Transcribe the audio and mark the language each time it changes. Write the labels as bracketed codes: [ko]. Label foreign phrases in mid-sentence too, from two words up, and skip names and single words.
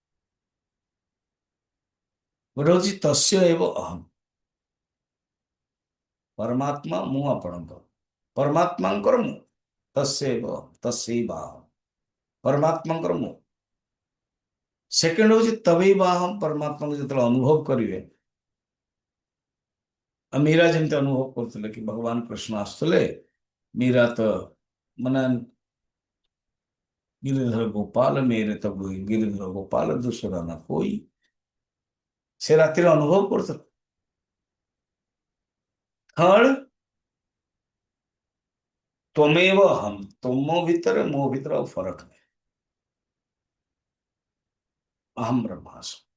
[or] ଗୋଟେ ହଉଛି [sa] ତସ୍ୟ ଏବ ଅହମ୍, [or] ପରମାତ୍ମା ମୁଁ ଆପଣଙ୍କ, ପରମାତ୍ମାଙ୍କର ମୁଁ, [sa] ତସ୍ୟ ଏବ ତସ୍ୟୈବ ଅହମ୍, [or] ପରମାତ୍ମାଙ୍କର ମୁଁ। ସେକେଣ୍ଡ ହଉଛି [sa] ତବୈବ ଅହମ୍, [or] ପରମାତ୍ମାକୁ ଯେତେବେଳେ ଅନୁଭବ କରିବେ, ଆଉ ମୀରା ଯେମିତି ଅନୁଭବ କରୁଥିଲେ କି ଭଗବାନ କୃଷ୍ଣ ଆସୁଥିଲେ, ମୀରା ତ ମାନେ [hi] गिरिधर गोपाल मेरे तो गिरिधर गोपाल दूसरा न कोई, [or] ସେ ରାତିରେ ଅନୁଭବ କରୁଥିଲେ। ଥର୍ଡ, [sa] ତ୍ୱମେବ ଅହମ୍, [or] ତୁମ ଭିତରେ ମୋ ଭିତରେ ଆଉ ଫରକ ନାହିଁ, [sa] ଅହମ୍ ବ୍ରହ୍ମାସ୍ମି।